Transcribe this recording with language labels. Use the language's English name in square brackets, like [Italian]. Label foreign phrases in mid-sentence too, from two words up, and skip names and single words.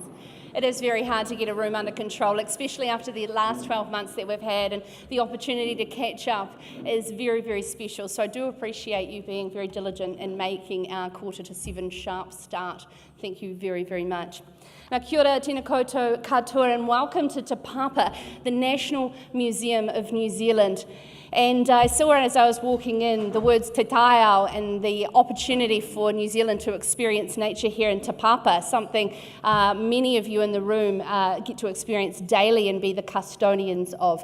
[English] It is very hard to get a room under control, especially after the last 12 months that we've had, and the opportunity to catch up is very, very special. So I do appreciate you being very diligent in making our 6:45 sharp start. Thank you very, very much. Now, [Māori] kia ora, tēnā koutou katoa, [English] and welcome to Te Papa, the National Museum of New Zealand. And I saw as I was walking in the words Te Taiao and the opportunity for New Zealand to experience nature here in Te Papa, something many of you in the room get to experience daily and be the custodians of.